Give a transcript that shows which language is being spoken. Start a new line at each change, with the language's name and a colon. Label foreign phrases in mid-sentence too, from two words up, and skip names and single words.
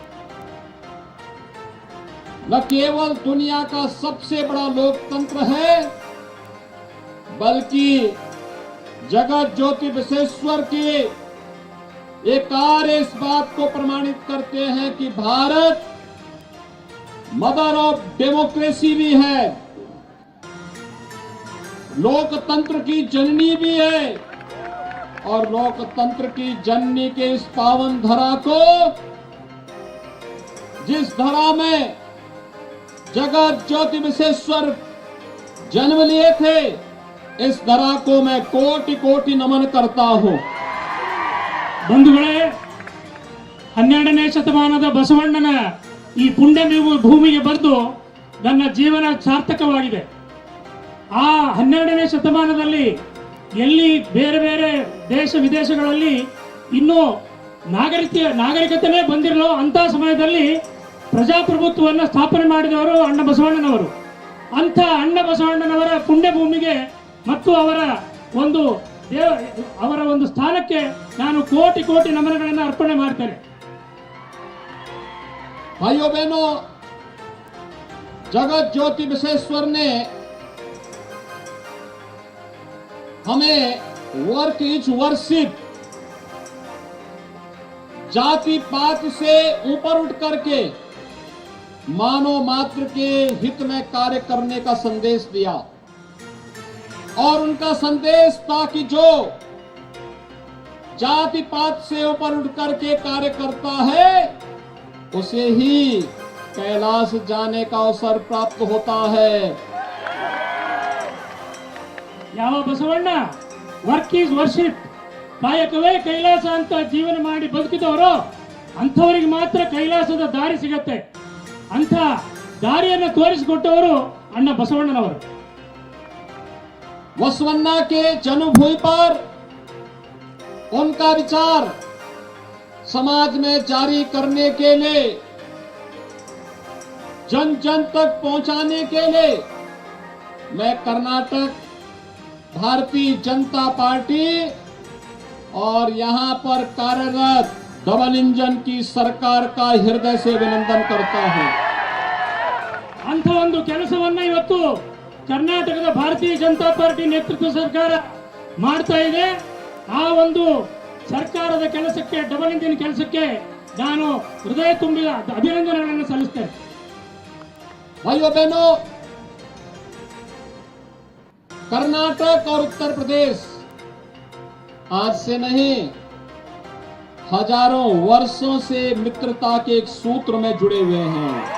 Hindi: न केवल दुनिया का सबसे बड़ा लोकतंत्र है, बल्कि जगत ज्योति बसवेश्वर के ये कार्य इस बात को प्रमाणित करते हैं कि भारत
English: mother of democracy
Hindi: भी है, लोकतंत्र की जननी भी है, और लोकतंत्र की जननी के इस पावन धरा को, जिस धरा में जगत ज्योति बसवेश्वर जन्म लिए थे, इस धरा को मैं कोटि कोटि नमन करता हूं।
Kannada: ಬಂಧುಗಳೇ, 12ನೇ ಶತಮಾನದ ಬಸವಣ್ಣನ ಈ ಪುಣ್ಯ ಭೂಮಿಗೆ ಬಂದು ನನ್ನ ಜೀವನ ಸಾರ್ಥಕವಾಗಿದೆ. ಆ 12ನೇ ಶತಮಾನದಲ್ಲಿ ಎಲ್ಲಿ ಬೇರೆ ಬೇರೆ ದೇಶ ವಿದೇಶಗಳಲ್ಲಿ ಇನ್ನೂ ನಾಗರಿಕತೆನೇ ಬಂದಿರಲೋ ಅಂತ ಸಮಯದಲ್ಲಿ ಪ್ರಜಾಪ್ರಭುತ್ವವನ್ನು ಸ್ಥಾಪನೆ ಮಾಡಿದವರು ಅಣ್ಣ ಬಸವಣ್ಣನವರು. ಅಂಥ ಅಣ್ಣ ಬಸವಣ್ಣನವರ ಪುಣ್ಯ ಭೂಮಿಗೆ ಮತ್ತು ಅವರ ಒಂದು ಸ್ಥಾನಕ್ಕೆ ನಾನು ಕೋಟಿ ಕೋಟಿ ನಮನಗಳನ್ನು ಅರ್ಪಣೆ ಮಾಡ್ತೇನೆ.
Hindi: भाइयों बहनों, जगत ज्योति बसवेश्वर ने हमें
English: work is worship,
Hindi: जाति पात से ऊपर उठ करके मानव मात्र के हित में कार्य करने का संदेश दिया, और उनका संदेश था कि जो जाति पात से ऊपर उठ करके कार्य करता है उसे ही कैलाश जाने का अवसर प्राप्त होता है।
Kannada: ಯಾವ ಬಸವಣ್ಣ
English: work is worship,
Kannada: ಕಾಯಕವೇ ಕೈಲಾಸ ಅಂತ ಜೀವನ ಮಾಡಿ ಬದುಕಿದವರು ಅಂಥವರಿಗೆ ಮಾತ್ರ ಕೈಲಾಸದ ದಾರಿ ಸಿಗತ್ತೆ. ಅಂಥ ದಾರಿಯನ್ನು ತೋರಿಸಿಕೊಟ್ಟವರು ಅಣ್ಣ ಬಸವಣ್ಣನವರು.
Hindi: बसवन्ना के जन्मभूमि पर उनका विचार समाज में जारी करने के लिए, जन जन तक पहुंचाने के लिए मैं कर्नाटक भारतीय जनता पार्टी और यहां पर कार्यरत
English: double engine
Hindi: की सरकार का हृदय से अभिनंदन करता हूं.
Kannada: ಅಂಥ ಒಂದು ಕೆಲಸವನ್ನ ಇವತ್ತು ಕರ್ನಾಟಕದ ಭಾರತೀಯ ಜನತಾ ಪಾರ್ಟಿ ನೇತೃತ್ವ ಸರ್ಕಾರ ಮಾಡ್ತಾ ಇದೆ. ಆ ಒಂದು ಸರ್ಕಾರದ ಕೆಲಸಕ್ಕೆ,
English: double engine
Kannada: ಕೆಲಸಕ್ಕೆ ನಾನು ಹೃದಯ ತುಂಬಿದ ಅಭಿನಂದನೆಗಳನ್ನು ಸಲ್ಲಿಸ್ತೇನೆ.
Hindi: भाइयों बहनों, कर्नाटक और उत्तर प्रदेश आज से नहीं, हजारों वर्षों से मित्रता के एक सूत्र में जुड़े हुए हैं.